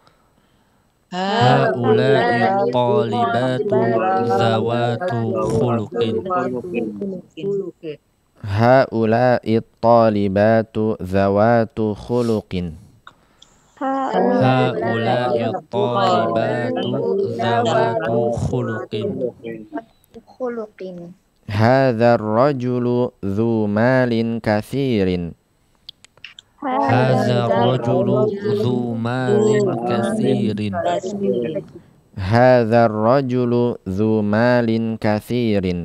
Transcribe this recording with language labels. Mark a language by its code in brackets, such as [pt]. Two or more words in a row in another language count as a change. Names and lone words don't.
[ar] هؤلاء طالبات ذوات خلق. هؤلاء طالبات ذوات خلق. هؤلاء طالبات ذوات خلق. هذا الرجل ذو مال كثير. هذا الرجل ذو مال كثير. هذا الرجل ذو مال كثير.